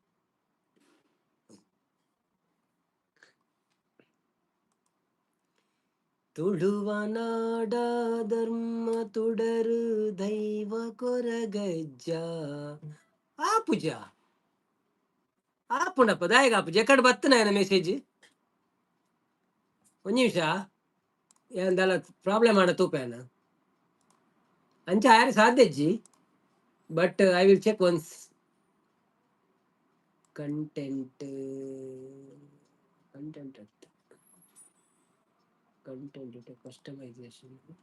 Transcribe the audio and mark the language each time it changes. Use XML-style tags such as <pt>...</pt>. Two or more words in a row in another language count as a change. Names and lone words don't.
<tcy>ತುಳುವ ನಾಡ ಧರ್ಮ ತುಡರು ದೈವ ಕೊರಗಜ್ಜ ಆ ಪೂಜಾ ಆಪುಂಡಪ್ಪ ದಾಯಗ ಆಪುಜ ಎಕಡೆ ಬತ್ತನ ಏನ ಮೆಸೇಜ್ ಒಂದ್ ನಿಮಿಷ ಏನದಲ್ಲ ಪ್ರಾಬ್ಲಮ್ ಆಡ ತೂಪೇನ ಅಂಚ ಆಯ್ರ ಸಾಧ್ಯಜ್ಜಿ</tcy> <en>but I will check once content content content customization</en>